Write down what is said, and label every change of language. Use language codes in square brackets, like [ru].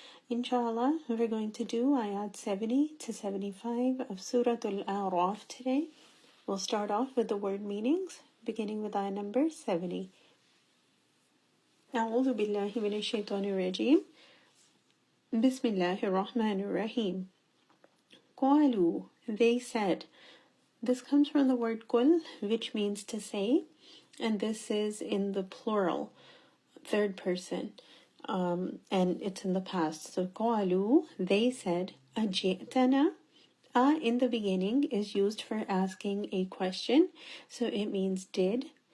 [en] Inshallah, we're going to do ayat 70 to 75 of Surah Al-Araaf today. We'll start off with the word meanings, beginning with ayah number 70. [ar] أعوذ بالله من الشيطان الرجيم. بسم الله الرحمن الرحيم. قالوا, [en] they said. This comes from the word qul, which means to say, and this is in the plural, third person, and it's in the past. So [ar] قالوا, [en] they said, [ar] أجئتنا. [en] In the beginning is used for asking a question, so it means did.